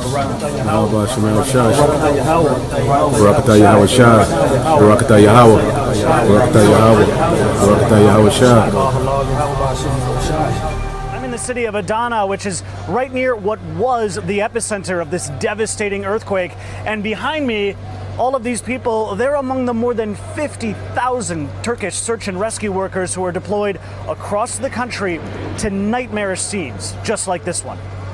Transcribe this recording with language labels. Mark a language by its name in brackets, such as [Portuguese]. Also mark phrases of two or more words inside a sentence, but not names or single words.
[English] Yahweh Shemel Shah, Barakatah Yahweh Shah, Barakatah Yahweh, Barakatah Yahweh, Barakatah Yahweh Shah. I'm in the city of Adana, which is right near what was the epicenter of this devastating earthquake. And behind me, all of these people, they're among the more than 50,000 Turkish search and rescue workers who are deployed across the country to nightmarish scenes, just like this one.